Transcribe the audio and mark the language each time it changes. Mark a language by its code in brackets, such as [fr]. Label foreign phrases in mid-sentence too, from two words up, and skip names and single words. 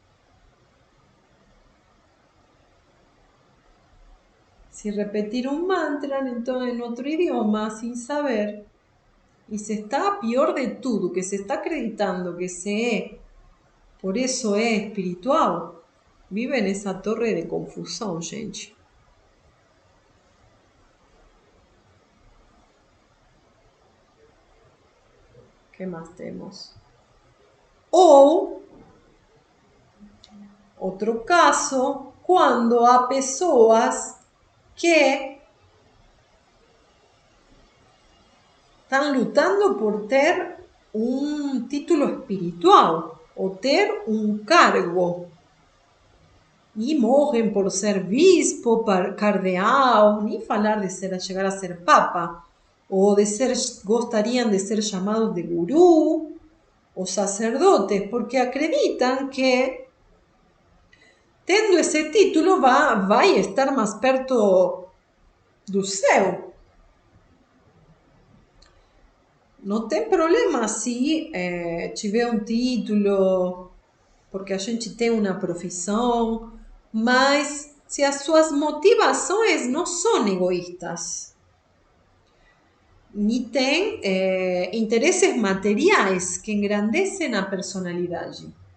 [es] Si repetir un mantra en otro idioma sin saber, y se está peor de todo, que se está acreditando que por eso es espiritual, vive en esa torre de confusión, gente. ¿Qué más tenemos? O otro caso, cuando [pt] há pessoas [es] que están [pt] lutando por ter [es] un título espiritual o ter un cargo y morren por [pt] ser bispo, cardeal, [es] ni falar de llegar a ser papa, o gostarían de ser llamados de gurú o sacerdotes, porque acreditan que tendo ese título [pt] vai estar [es] más [pt] perto do céu. Não tem problema se tiver um título, porque a gente tem uma profissão, mas se as suas motivações não são egoístas, nem tem interesses materiais que engrandecem a personalidade.